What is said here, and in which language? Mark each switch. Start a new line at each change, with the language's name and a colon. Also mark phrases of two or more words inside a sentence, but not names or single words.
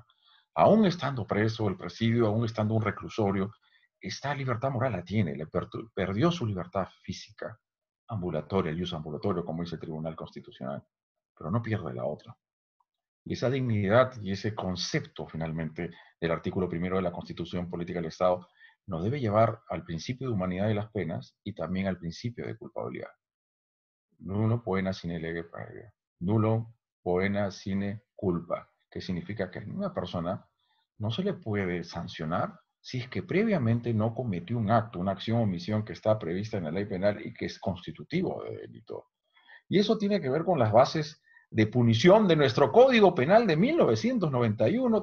Spanish: Aún estando preso, el presidio, aún estando un reclusorio, esta libertad moral la tiene, perdió su libertad física, ambulatoria, el uso ambulatorio, como dice el Tribunal Constitucional, pero no pierde la otra. Y esa dignidad y ese concepto, finalmente, del artículo primero de la Constitución Política del Estado, nos debe llevar al principio de humanidad de las penas y también al principio de culpabilidad.
Latin: Nulo poena sine lege praevia. Nulo poena sine culpa,
Spanish: que significa que a una persona no se le puede sancionar si es que previamente no cometió un acto, una acción o omisión que está prevista en la ley penal y que es constitutivo de delito. Y eso tiene que ver con las bases de punición de nuestro Código Penal de 1991.